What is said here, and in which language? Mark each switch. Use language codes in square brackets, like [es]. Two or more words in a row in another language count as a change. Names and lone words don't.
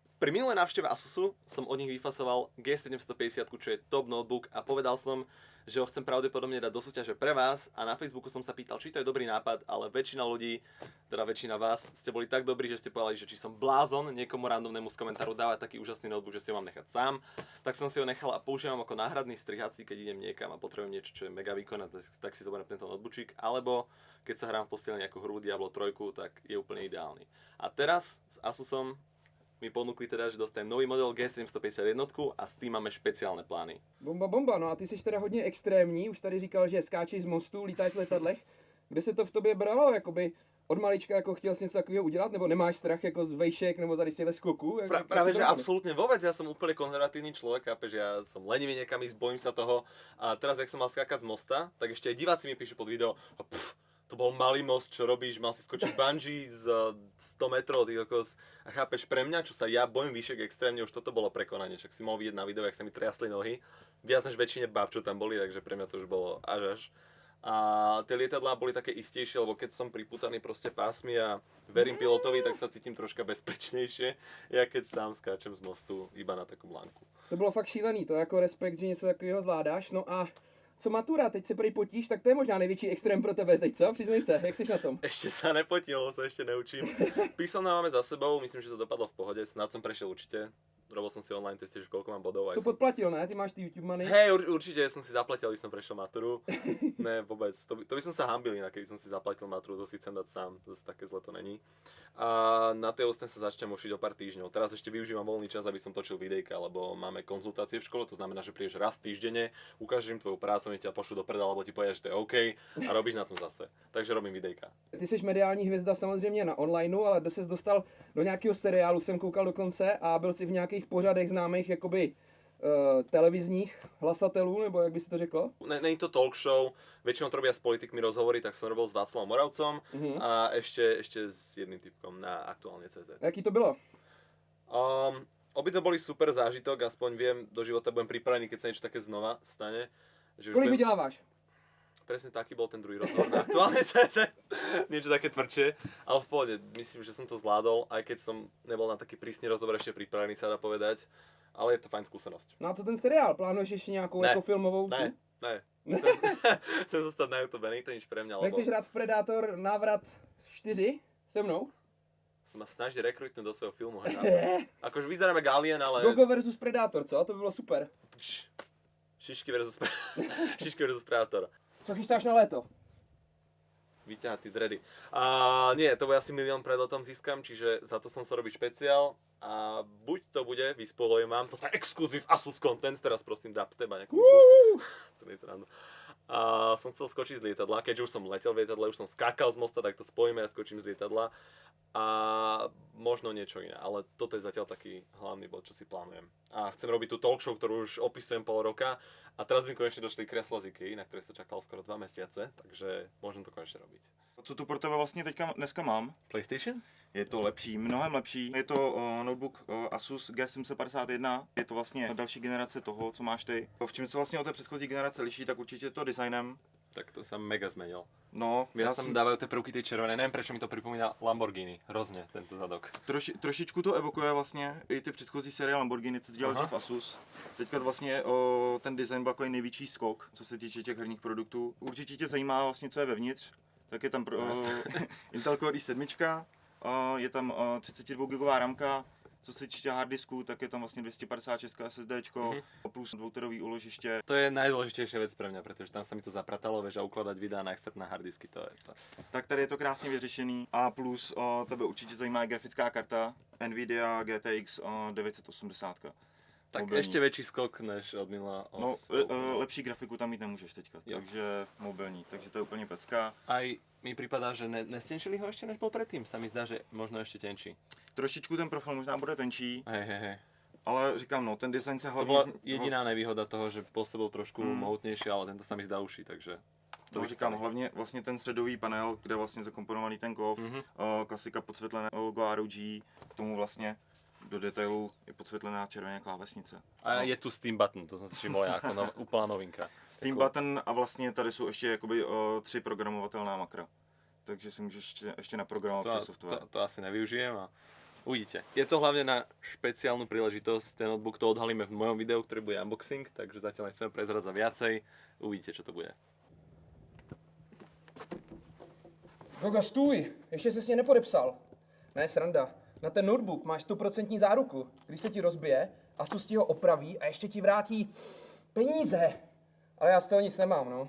[sk] Pri minulej návšteve Asusu som od nich vyfasoval G750, čo je top notebook a povedal som, že ho chcem pravdepodobne dať do súťaže pre vás a na Facebooku som sa pýtal, či to je dobrý nápad, ale väčšina ľudí, teda väčšina vás, ste boli tak dobrí, že ste povedali, že či som blázon niekomu randomnému z komentáru dávať taký úžasný notebook, že si ho mám nechať sám, tak som si ho nechal a používam ako náhradný strihací, keď idem niekam a potrebujem niečo, čo je mega výkonné, tak si zoberiem tento notebookík, alebo keď sa hrám v posteli nejakú hru Diablo 3, tak je úplne ideálny. A teraz s Asusom mi ponúkli teda, že dostanem nový model G751 a s tím máme špeciálne plány. [cs] Bomba, no a ty jsi teda hodně extrémní, už tady říkal, že skáčeš z mostu, lítáš v letadlech. Kde se to v tobě bralo, jakoby od malička jako chtěl jsi něco takového udělat, nebo nemáš strach jako z vejšek, nebo tady z těchto skoků? [sk] Práve, že absolútne vôbec, ja som úplne konzervatívny človek, chápeš, ja som lenivý niekam ísť, bojím sa toho a teraz, jak som mal skákať z mosta, tak ešte aj diváci mi píšu pod video, to bol malý most, čo robíš, mal si skočiť bungee z 100 metrov, ty kokos. A chápeš, pre mňa, čo sa ja bojím výšek extrémne, už toto bolo prekonanie, však si mohol vidieť na videu, jak sa mi triasli nohy, viac než väčšine báb, čo tam boli, takže pre mňa to už bolo až. A tie lietadlá boli také istejšie, lebo keď som pripútaný proste pásmi a verím pilotovi, tak sa cítim troška bezpečnejšie, ja keď sám skáčem z mostu iba na takom lánku. [cs] To bylo fakt šílený, to jako respekt, že něco takového zvládáš, no a co matura, teď se prý potíš, tak to je možná největší extrém pro tebe teď, co? Přiznej se, jak jsi na tom? [sk] Ešte sa nepotím, sa ešte neučím. Písomné máme za sebou, myslím, že to dopadlo v pohode, snad som prešiel určite. Robil som si online testy, že koľko mám bodov. [cs] To podplatil, ne? Ty máš ty YouTube money? [sk] Hej, určite som si zaplatil, aby som prešiel maturu. Ne, vôbec, to by som sa hambil inak, keby som si zaplatil maturu, to si chcem dať sám, zase také zle to není. A na tej ostane sa začnem učiť o pár týždňov. Teraz ešte využívam voľný čas, aby som točil videjka, lebo máme konzultácie v škole, to znamená, že prídeš raz týždenne, ukážeš im tvoju prácu, oni ťa pošlú do prdela, alebo ti povedia, že to je OK a robíš na tom zase. Takže robím videjka. [cs] Ty jsi mediální hvězda samozřejmě na onlineu, ale kdo ses dostal do nějakého seriálu, jsem koukal dokonce a byl si v nějakých pořadech známých jakoby televizních hlasatelů, nebo jak by si to řeklo? Není to [en] talk show, [sk] väčšinou to robia s politikmi rozhovory, tak som robil s Václavom Moravcom a ešte s jedným typkom na Aktuálne.cz. [cs] Jaký to bylo? [sk] Obidve boli super zážitok, aspoň viem, do života budem pripravený, keď sa niečo také znova stane. Že [cs] Kolik vyděláváš? [sk] Presne taký bol ten druhý rozhovor na Aktuálne.cz. Niečo také tvrdšie, ale v pohode, myslím, že som to zvládol, aj keď som nebol na taký prísny rozhovor ešte pripravený, sa dá povedať, ale je to fajn skúsenosť. [cs] No a co ten seriál? Plánuješ ještě nějakou jako filmovou? Ne. [sk] Chcem zostať na YouTube, není to nič pre mňa, lebo... [cs] Nechceš hrát v Predátor návrat 4 se mnou? [sk] Sa ma snaží rekrutnúť do svojho filmu. Akože vyzeráme jak Alien, ale... [cs] Gogo versus Predátor, co? To by bylo super. [sk] Šišky versus Predator. [cs] Co chystáš na léto? [sk] Vyťahať ty dredy. A nie, to bude asi 1 000 000 pred letom získam, čiže za to som sa robiť špeciál. A buď to bude, vyspoilujem vám, toto je exkluzív Asus content, teraz prosím dubstep a nejakú srandu. A som chcel skočiť z lietadla, keďže už som letel v lietadle, už som skákal z mosta, tak to spojíme a skočím z lietadla. A možno niečo iné, ale toto je zatiaľ taký hlavný bod, čo si plánujem. A chcem robiť tú talk show, ktorú už opisujem pol roka a teraz mi konečne došli kresla z IKEA, na ktoré sa čakal skoro 2 mesiace, takže môžem to konečne robiť. [cs] Co tu pro tebe vlastně teďka dneska mám? PlayStation? Je to lepší, mnohem lepší. Je to notebook Asus G751. Je to vlastně další generace toho, co máš ty. V čem se vlastně od té předchozí generace liší, tak určitě to designem. [sk] Tak to sa mega zmenil. No, Ja tam dávajú tie prvky tej červené, neviem prečo mi to pripomína Lamborghini, hrozne tento zadok. [cs] Trošičku to evokuje vlastně i ty předchozí série Lamborghini, co dělal dřív Asus. Teďka vlastně ten design byl jako největší skok, co se týče těch herních produktů. Určitě tě zajímá vlastně, co je vevnitř. Tak je tam Intel Core i7, je tam 32 GB ramka. Co se týče harddisku, tak je tam vlastně 256 SSDčko plus dvouterový úložiště. [sk] To je najdôležitejšia vec pre mňa, pretože tam sa mi to zapratalo, vieš, a ukladať videa na extert na harddisky, to je to. [cs] Tak tady je to krásně vyřešený a plus tebe určitě zajímá grafická karta Nvidia GTX 980. Tak mobilní. [sk] ešte väčší skok než od minula. [cs] No, lepší grafiku tam mít nemůžeš teďka, takže mobilní, takže to je úplně pecka. [sk] Aj mi pripadá, že nestenčili ho ešte než bol predtým, sa mi zdá, že možno ešte tenčí. [cs] Trošičku ten profil možná bude tenčí. [sk] Hej. [cs] ale říkám, no, ten design se [sk] To [cs] hlavně... [sk] bola jediná nevýhoda toho, že pôsobil trošku mohutnejšie, ale tento sa mi zdá uší, takže... [cs] To říkám, hlavně vlastně ten středový panel, kde je vlastně zakomponovaný ten kov, klasika podsvětlené logo ROG, k tomu vlastně do detailu je podsvětlená červená klávesnice. [sk] A je tu Steam button, to som si všimol ja, ako úplná novinka. [cs] Steam button a vlastně tady jsou ještě jakoby 3 programovatelná makra. Takže si můžeš ještě naprogramovat přes software. [sk] To asi nevyužijem a uvidíte. Je to hlavne na špeciálnu príležitosť, ten notebook to odhalíme v mojom videu, ktorý bude unboxing, takže zatiaľ nechceme prezradzať viacej. Uvidíte, čo to bude. [cs] Gogo, stůj! Ještě jsi mě nepodepsal. Ne, sranda. Na ten notebook máš 100% záruku. Když se ti rozbije, Asus ti ho opraví a ještě ti vrátí peníze. Ale já z toho nic nemám, no.